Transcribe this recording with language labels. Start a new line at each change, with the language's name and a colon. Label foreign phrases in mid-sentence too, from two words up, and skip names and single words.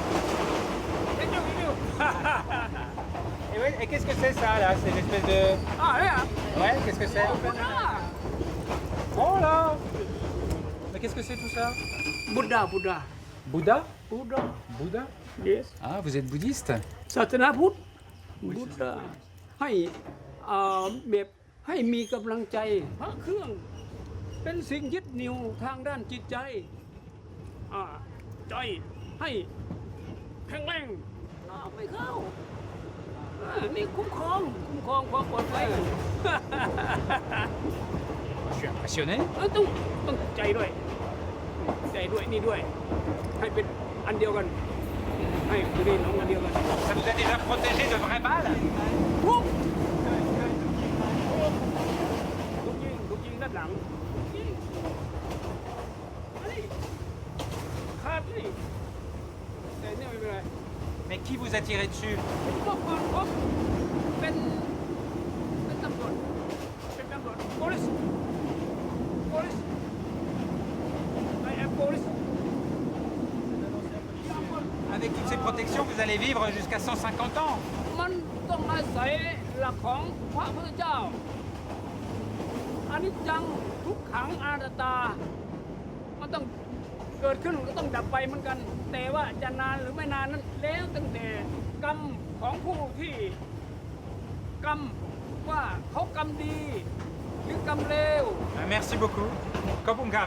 French: Et, ouais, et qu'est-ce que c'est ça là? C'est une espèce de... Ah, là. Ouais, qu'est-ce que c'est? Oh là! Mais qu'est-ce que c'est tout ça? Buddha. Bouddha? Bouddha? Yes. Ah, vous êtes bouddhiste?
Thai: ศาสนาพุทธบุตรให้แบบให้มีกำลังใจพระเครื่องเป็นสิ่งยึดเหนี่ยวทางด้านจิตใจใจให้แข็งแรงไม่เข้านี่คุ้มครองความปลอดภัย
French: Je suis impressionné.
Thai: ต้องใจด้วยนี่ด้วยให้เป็นอันเดียวกันให้อยู่ในหนองอันเดียวกัน
French: Ça nous a déjà protégé de vraies balles?
Thai: ทุกยิงด้านหลังยิงนี่ขาดนี่แต่เนี่ยไม่เป็นไร
French: Mais qui vous a tiré dessus?
Thai: ก็ก่อนผมเป็นตำรวจ
English: police I am police
French: Avec toutes ces protections, vous allez vivre jusqu'à 150 ans.
Thai: มันต้องอาศัยหลักของพระพุทธเจ้าอนิจจังทุกขังอนัตตามันต้องเกิดขึ้นก็ต้องดับไปเหมือนกันแต่ว่าจะนานหรือไม่นานนั้นแล้วตั้งแต่กรรมของผู้ที่กรรมว่าเขากรรมดีหรือกรรมเลว
French: Merci beaucoup. Kopungam.